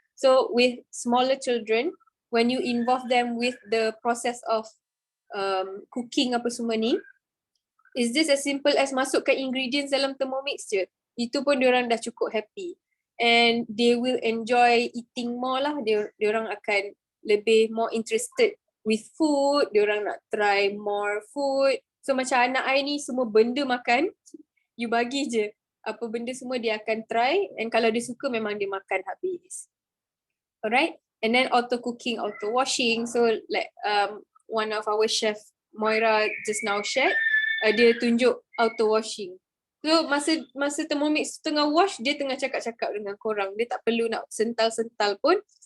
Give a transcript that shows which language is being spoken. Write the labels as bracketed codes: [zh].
[en] So with smaller children, when you involve them with the process of cooking [ms] apa semua ni, [en] is this as simple as [ms] masukkan ingredients dalam Thermomix je. Itu pun diorang dah cukup [en] happy. And they will enjoy eating more lah. [ms] Diorang akan lebih [en] more interested with food. [ms] Diorang nak [en] try more food. [ms] So macam anak I ni semua benda makan, you bagi je. Apa benda semua dia akan try, and kalau dia suka memang dia makan habis. [en] Alright, and then auto cooking, auto washing. So like one of our chef Moira just now shared, [ms] dia tunjuk [en] auto washing. [ms] So masa Thermomix tengah wash, dia tengah cakap-cakap dengan korang. Dia tak perlu nak sental-sental pun.